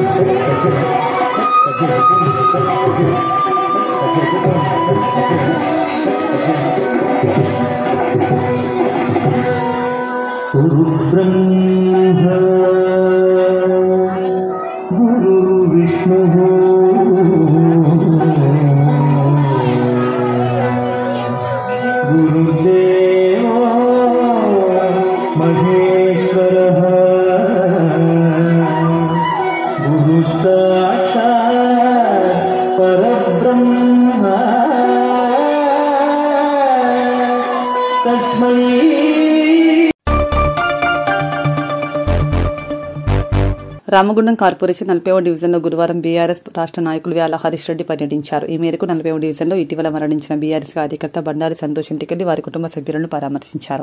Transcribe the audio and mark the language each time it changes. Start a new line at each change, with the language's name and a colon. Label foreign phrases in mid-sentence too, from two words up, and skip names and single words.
English: Thank you.
Sanskrit: गुरुब्रह्मा गुरुविष्णुः गुरुदेवो महेश्वरः गुरुसाक्षात् परब्रह्म तस्मै
Telugu: రామగుండం కార్పొరేషన్ 40వ డివిజన్లో గురువారం బీఆర్ఎస్ రాష్ట్ర నాయకులు వ్యాల హరీష్ రెడ్డి పర్యటించారు. ఈ మేరకు 40వ డివిజన్లో ఇటీవల మరణించిన బీఆర్ఎస్ కార్యకర్త బండారి సంతోష్ ఇంటికెళ్లి వారి కుటుంబ సభ్యులను పరామర్శించారు.